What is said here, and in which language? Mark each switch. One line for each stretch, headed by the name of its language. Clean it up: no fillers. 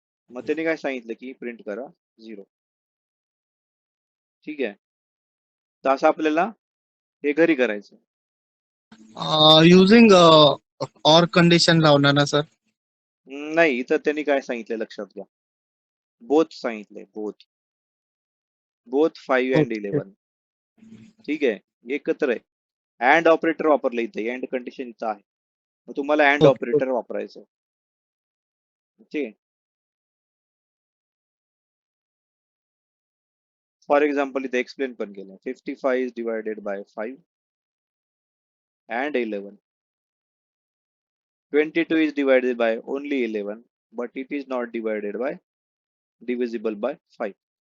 Marathi: मग त्याने काय सांगितलं की प्रिंट करा 0. ठीक आहे. तर असं आपल्याला हे घरी करायचं.
English: using or condition
Marathi: लावणार ना सर? नाही, इथं त्यांनी काय सांगितलं लक्षात घ्या. बोथ सांगितलंय, बोथ 5 अँड ओके. 11. ठीक आहे, एकत्र आहे. अँड ऑपरेटर वापरलं इथे, अँड कंडिशन इथं आहे, मग तुम्हाला अँड ओके. ऑपरेटर वापरायचं. ठीक आहे.
English: for example
Marathi: इथे एक्सप्लेन पण केलं,
English: 55 is divided by 5 and 11. 22 is divided by only 11, but it is not divided by divisible by 5.